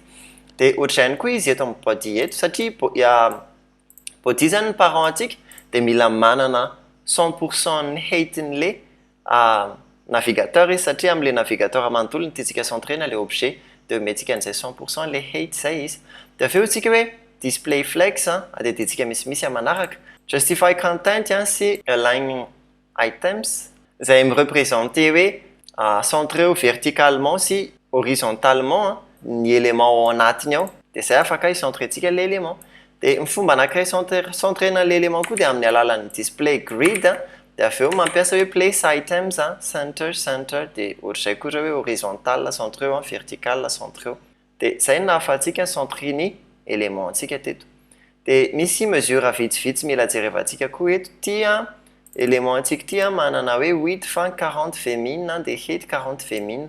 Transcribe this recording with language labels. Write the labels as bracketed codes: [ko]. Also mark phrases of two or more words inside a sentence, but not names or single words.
[mg] Dia ohatra ihany koa izy eto amin'ny body eto satria body zany ny parent atsika dia mila manana 100% ny height n'le navigateur izy satria amin'le navigateur manontolo ny tiantsika centrena le objet dia omentsika an'izay 100% le height zay izy. Dia avy eo tsika hoe [en] display flex [mg] adedintsika misimisy manaraka [en] justify content [mg] sy [en] align items [mg] izay mireprésenter hoe [fr] centré verticalement [mg] sy horizontalement ny élément ao anatiny ao dia zay afaka hicentretsika l'élément. Dia ny fomba anankiray centrena l'élément koa dia amin'ny alalan'ny [en] display grid [mg] dia avy eo mampiasa hoe [en] place items center [mg] dia ohatr'izay koa hoe [fr] horizontal centré [mg] eo [fr] vertical centré [mg] eo. Dia zay no ahafahantsika centrer ny élément antsika teto. Dia misy mesure vitsivitsy mila jerevantsika koa eto tia élément antsika tia manana hoe width 40 féminin dia height 40 féminin.